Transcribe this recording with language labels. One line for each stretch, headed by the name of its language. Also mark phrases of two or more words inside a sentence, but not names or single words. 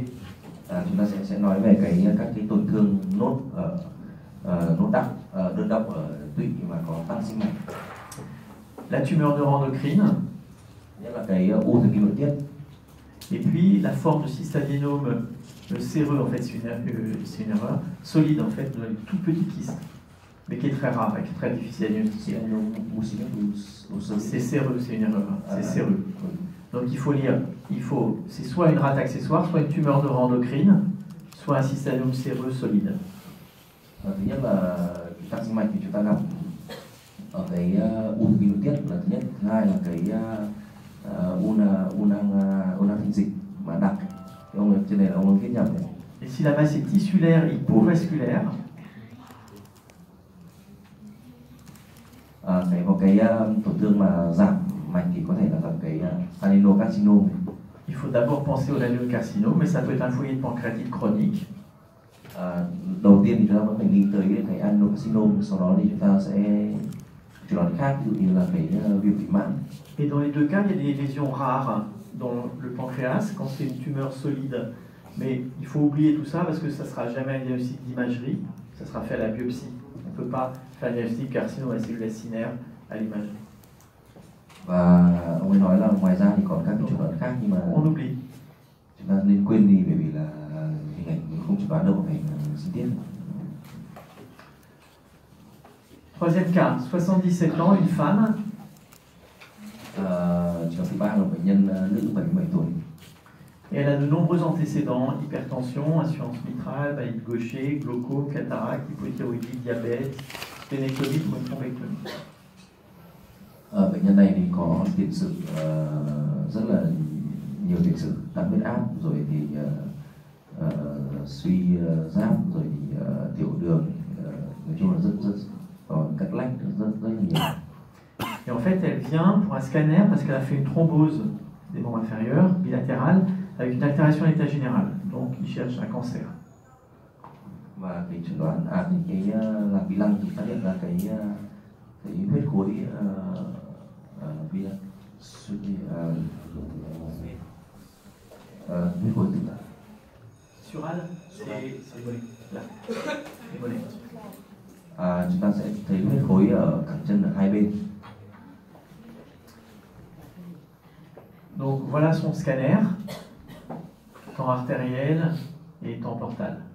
Vietnamese: chúng ta sẽ nói về các cái tổn thương nốt nốt đặc đơn độc ở tụy mà có tăng sinh mạch.
French: La tumeur neuroendocrine,
Vietnamese: Nhất là cái u thần kinh nội tiết.
French: Et puis la forme de cystadénome séreux, en fait, c'est une erreur, solide en fait, une toute petite kyste, mais qui est très rare et qui est très difficile à diagnostiquer. C'est séreux, c'est une erreur, c'est séreux. Donc il faut lire, c'est soit une rate accessoire, soit une tumeur neuroendocrine, soit un cystadénome séreux solide.
Vietnamese: Thứ nhất là tăng sinh mạch thì chúng ta gặp ở cái u thần kinh nội tiết là thứ nhất, thứ hai là cái u nang thành dịch mà đặc. Thì ông trên này là ông viết nhầm đấy.
French: Et si la masse est tissulaire, hypovasculaire,
Vietnamese: có cái tổn thương mà giảm mạch thì có thể là gặp cái adenocarcinome.
French: il faut d'abord penser au adénocarcinome, mais ça peut être un foyer de pancréatite chronique.
Vietnamese: Đầu tiên thì chúng ta vẫn phải nghĩ tới cái adenocarcinome, sau đó thì chúng ta sẽ chẩn đoán khác, ví dụ như là cái viêm tụy mãn.
French: Et dans les deux cas, il y a des lésions rares dans le pancréas quand c'est une tumeur solide. Mais il faut oublier tout ça parce que ça ne sera jamais un diagnostic d'imagerie, ça sera fait à la biopsie. On ne peut pas faire un diagnostic carcinome à la cellule acinaire à l'imagerie.
Vietnamese: Và ông ấy nói là ngoài ra thì còn các cái chẩn đoán khác nhưng mà
French: on oublie.
Vietnamese: chúng ta nên quên đi bởi vì là hình ảnh không chẩn đoán đâu phải sinh tiết.
French: Troisième cas, 77 ans, une femme.
Vietnamese: Trường thứ ba là bệnh nhân nữ 77 tuổi.
French: Et elle a de nombreux antécédents, hypertension, insuffisance mitrale, valide gaucher, glaucome, cataracte, hypothyroïdie, diabète, sténéctomie ou une thrombectomie.
Vietnamese: Bệnh nhân này thì có tiền sử rất là nhiều tiền sử tăng huyết áp, rồi thì suy giáp, rồi thì tiểu đường, nói chung là rất có các lách rất là nhiều.
French: Et en fait, elle vient pour un scanner parce qu'elle a fait une thrombose des membres inférieurs, bilatérale, avec une altération de l'état général. Donc, il cherche un cancer.
Vietnamese: Và cái chẩn đoán cái làm vi lăng thì phát hiện ra cái huyết khối vi lăng, huyết khối tử.
French: Surale, c'est là, les mollets.
Vietnamese: Chúng ta sẽ thấy huyết khối ở cẳng chân ở hai bên.
French: Donc voilà son scanner, temps artériel et temps portal.